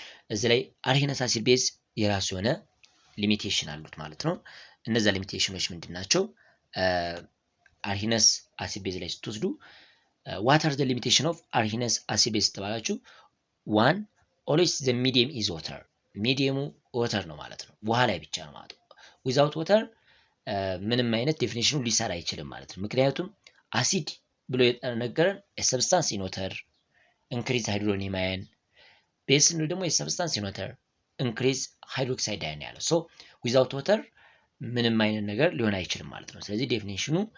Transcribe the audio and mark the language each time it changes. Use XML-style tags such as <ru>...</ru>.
<am>እዚህ ላይ አርሄነስ አሲድ ቤዝ የራሱ የሆነ ሊሚቴሽን አሉት ማለት ነው። እነዛ ሊሚቴሽኖች ምንድናቸው? አርሄነስ አሲድ ቤዝ ላይ ስትወስዱ</am> <en>what are the limitation of</en> <am>አርሄነስ አሲድ ቤዝ ተባላችሁ?</am> <en>one always the medium is water.</en> <am>ሚዲየሙ water ነው ማለት ነው። ውሃ ላይ ብቻ ነው ማለት ነው።</am> <en>without water</en> <am>ምንም አይነት ዴፊኒሽኑ ሊሰራ አይችልም ማለት ነው። ምክንያቱም አሲድ ብሎ የነገረን</am> <en>a substance in water increase hydronium ion</en> <am>ቤዝ ነው ደግሞ</am> <en>የሰብስታንስ ኢን ዋተር ኢንክሪዝ ሃይድሮክሳይድ አዮን</en> <am>ያለው</am> <en>ሶ ዊዛውት ዋተር</en> <am>ምንም አይነት ነገር ሊሆን አይችልም ማለት ነው። ስለዚህ ዴፊኒሽኑ</am>